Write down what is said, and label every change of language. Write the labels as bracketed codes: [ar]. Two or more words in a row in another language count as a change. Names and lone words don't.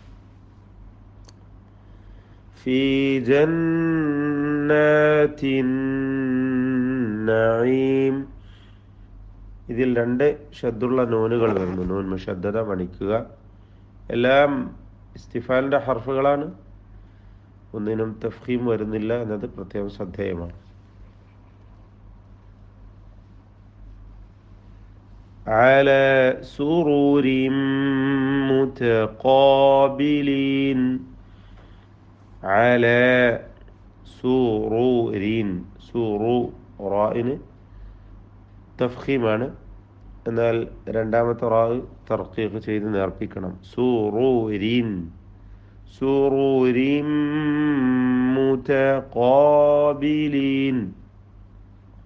[ar] في جنات النعيم. [ml] ഇതിൽ രണ്ട് ഷദ്ദുള്ള നൂനുകൾ വരുന്നു. [ar] نون مشددة [ml] മണിക്കുക. എല്ലാം ഇസ്തിഫാലിൻ്റെ ഹർഫുകളാണ്. ഒന്നിനും തഫ്ഖീം വരുന്നില്ല എന്നത് പ്രത്യേകം ശ്രദ്ധേയമാണ്. [ar] على سرر متقابلين. على سرور. [ml] റായിന് തഫ്ഖീമാണ്, എന്നാൽ രണ്ടാമത്തെ റാ തർക്കീഖ് ചെയ്ത് നേർപ്പിക്കണം. [ar] سررٍ. سررٍ متقابلين.